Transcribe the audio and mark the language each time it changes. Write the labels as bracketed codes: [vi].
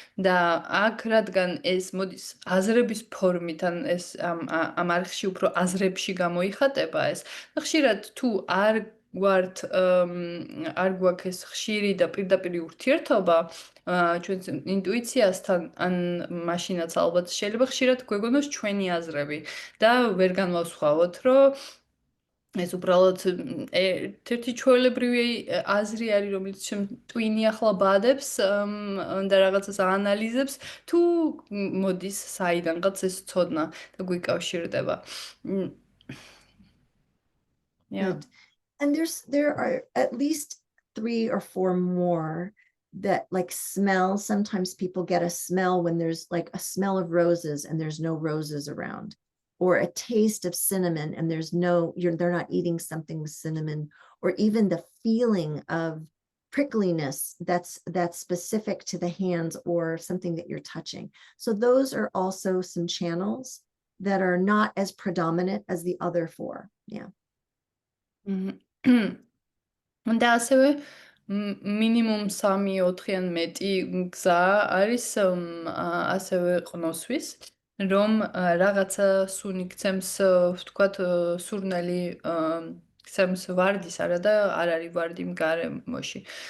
[ka] და აქ რადგან ეს მოდის აზრების ფორმით, ან ეს ამ არხში უფრო აზრებში გამოიხატება ეს, ხშირად თუ არ გვაქვს ეს ხშირი და პირდაპირი ურთიერთობა ჩვენს ინტუიციასთან, ან მაშინაც ალბათ შეიძლება ხშირად გვეგონოს ჩვენი აზრები და ვერ განვასხვაოთ, რომ ეს უბრალოდ ერთ-ერთი ჩვეულებრივი აზრი არის, რომელიც ტვინი ახლა ბადებს და რაღაცას აანალიზებს, თუ მოდის საიდანღაც ეს ცოდნა და გვიკავშირდება. [en] Yeah. Good. And there are at least 3 or 4 more that like smell. Sometimes people get a smell when there's like a smell of roses and there's no roses around, or a taste of cinnamon and they're not eating something with cinnamon, or even the feeling of prickliness that's specific to the hands or something that you're touching. So those are also some channels that are not as predominant as the other 4. Yeah. [ka] და ასევე მინიმუმ 3-4-ან მეტი გზა არის ასევე ყნოსვის, რომ რაღაცა სუნი გცემს, ვთქვათ, სურნელი გცემს ვარდის არა და არ არის ვარდი გარემოში.